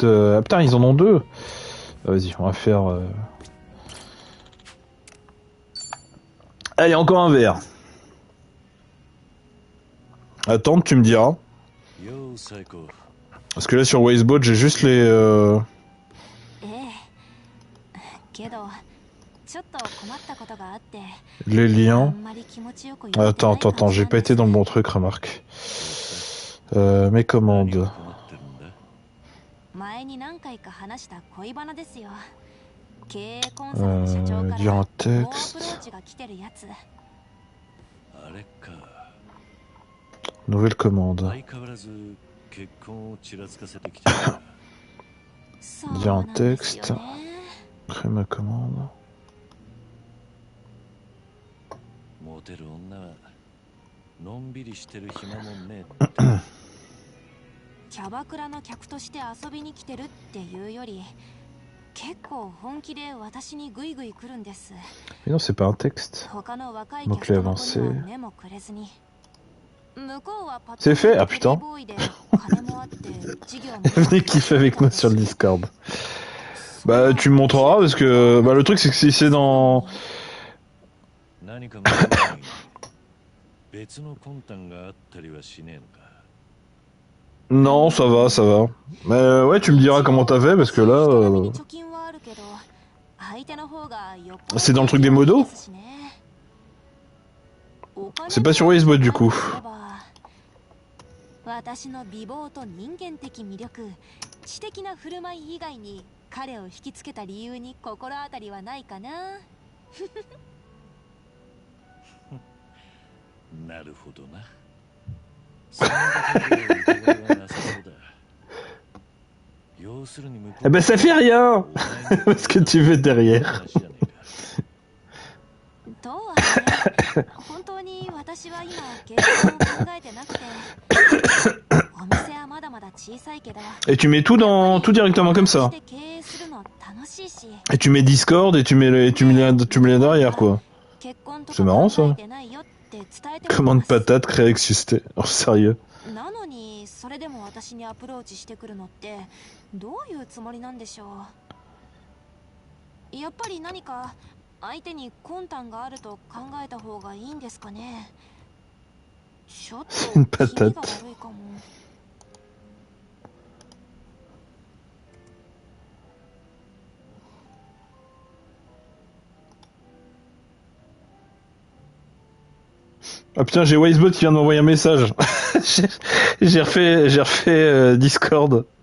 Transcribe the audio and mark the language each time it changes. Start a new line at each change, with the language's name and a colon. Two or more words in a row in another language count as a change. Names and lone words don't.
French: Ah putain, ils en ont deux. Vas-y, on va faire. Allez, encore un verre. Attends, tu me diras. Yo, Psycho. Parce que là sur Wastebot, j'ai juste les.
Japanese: けどちょっと困ったことがあって
French: Les
Japanese: あ
French: liens.
Japanese: んまり気持ちよく言えて
French: Attends,
Japanese: ない
French: attends,
Japanese: 感
French: attends,
Japanese: じ
French: j'ai
Japanese: なん
French: pas
Japanese: で
French: été
Japanese: す
French: dans le bon truc, remarque. Mes
Japanese: 何
French: commandes.
Japanese: が困ってるんだ？前に何回か話した恋バナですよ経営コンサルの社長から
French: Dire un
Japanese: 猛アプロ
French: texte.
Japanese: ーチが来てるやつあれか。
French: Nouvelle commande.
Japanese: 相変わらず結婚をちらつかせてきてるな。そう
French: Dire
Japanese: な
French: un
Japanese: んですよ
French: texte.
Japanese: ね
French: Crée ma commande.
Japanese: モテる女はのんびりしてる暇もねえって。キャバクラの客として遊びに来てるっていうより、結構本気で私にグイグイ来るんです。
French: Mais non, c'est pas un texte.
Japanese: 他の若い
French: Mot-clé
Japanese: 客の子
French: avancé.
Japanese: には目もくれずに、向こうはパッ
French: C'est fait? Ah putain.
Japanese: ボーイで金もあって事業も
French: Venez kiffer avec nous sur le Discord. Bah, tu me montreras parce que bah, le truc c'est que si c'est dans.
Japanese: 何か向こうに別の魂胆があったりはしねえのか。
French: Non, ça va, ça va. Mais ouais, tu me diras comment t'as fait parce que là. C'est dans le truc des modos? C'est pas sur Wisebot du coup.
Japanese: 私の美貌と人間的魅力、知的な振る舞い以外に彼を引きつけた理由に心当たりはないかな。なるほどな。そんなことで疑いはなさそうだ。要するに向こう
French: Eh ben ça fait rien. Parce que tu veux derrière.
Japanese: とはね、本当に私は今結婚を考えてなくて、お店はまだまだ小さいけど。
French: Et tu mets tout dans tout directement comme ça. Et tu mets Discord et tu mets les derrière quoi. C'est marrant ça. Commande patate créer exister. Oh sérieux.
Japanese: なのにそれでも私にアプローチしてくるのってどういうつもりなんでしょう。やっぱり何か相手に魂胆があると考えた方がいいんですかね。ちょっと気味が悪いかも。
French: Ah putain, j'ai Wisebot qui vient de m'envoyer un message. j'ai refait Discord.